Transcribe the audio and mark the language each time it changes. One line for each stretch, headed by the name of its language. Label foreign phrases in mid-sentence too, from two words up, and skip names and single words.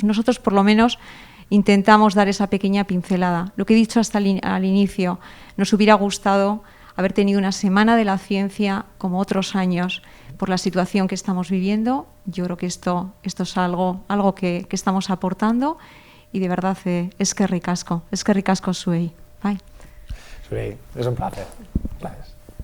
Spanish: Nosotros, por lo menos, intentamos dar esa pequeña pincelada. Lo que he dicho hasta al inicio, nos hubiera gustado haber tenido una semana de la ciencia como otros años por la situación que estamos viviendo. Yo creo que esto es algo que estamos aportando y de verdad
Basque: eskerrik asko zuei.
Spanish: Bye. Zuei, es un placer. Gracias.